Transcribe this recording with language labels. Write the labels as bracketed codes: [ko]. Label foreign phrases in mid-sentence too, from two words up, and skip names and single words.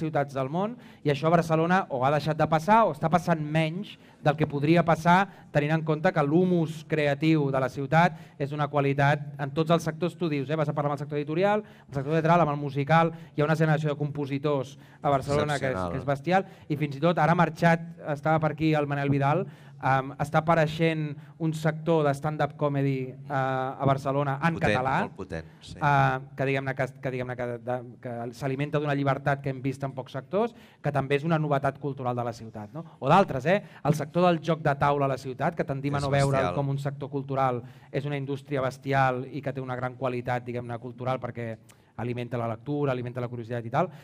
[ca] ciutats del món i això a Barcelona o ha deixat de passar o està passant menys del que podria passar tenint en compte que l'humus creatiu de la ciutat és una qualitat en tots els sectors, tu dius, vas a parlar amb el sector editorial, amb el sector teatral, amb el musical, hi ha una generació de compositors a Barcelona que és bestial i fins i tot ara ha marxat, estava per aquí el Manel Vidal, està apareixent un sector de [en] stand-up comedy [ca] a Barcelona en català, molt potent, sí. que s'alimenta d'una llibertat que hem vist en pocs sectors, que també és una novetat cultural de la ciutat. No? O d'altres, el sector del joc de taula a la ciutat, que tendim a no veure'l com un sector cultural, és una indústria bestial i que té una gran qualitat cultural perquè alimenta la lectura, alimenta la curiositat i tal.